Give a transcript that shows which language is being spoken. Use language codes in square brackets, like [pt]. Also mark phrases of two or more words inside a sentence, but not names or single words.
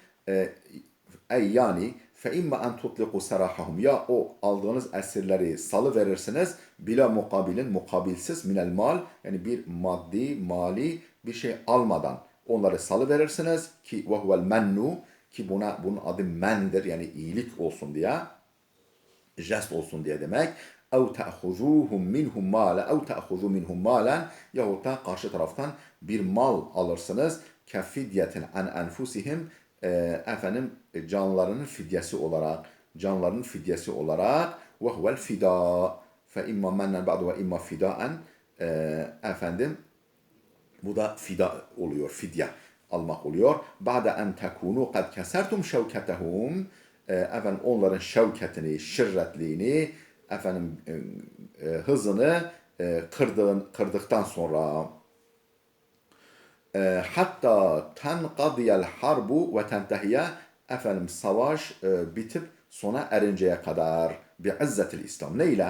[tr] Yani [ar] فإما أن تطلقوا سراحهم, [tr] ya o aldığınız esirleri salı verirsiniz [ar] بلا مقابل, [tr] mukabilsiz [ar] من المال, [tr] yani bir mali bir şey almadan onları salı verirsiniz ki [ar] وهو المن, [tr] ki bunun adı mendir, yani iyilik olsun diye, jest olsun diye demek. [ar] اَوْ تَأْخُذُوهُمْ مِنْهُمْ مَالًا اَوْ تَأْخُذُوا مِنْهُمْ مَالًا, [tr] yahut da karşı taraftan bir mal alırsınız. [ar] كَفِدْيَةٍ عَنْ أَنْفُسِهِمْ, [tr] canlarının fidyesi olarak [ar] وَهُوَ الْفِدَاء فَاِمَّا مَنًّا بَعْدُ وَاِمَّا فِدَاءً, [tr] bu da fida oluyor, fidye almak oluyor. [ar] بَعْدَ أَنْ تَكُونُوا قَدْ كَسَرْتُمْ شَوْكَتَهُمْ, [tr] onların şevketini, şirretliğini, hızını kırdıktan sonra [ar] حتى تنقضي الحرب وتنتهي, [tr] savaş bitip sona erinceye kadar, [ar] بعزة الإسلام. [tr] Neyle?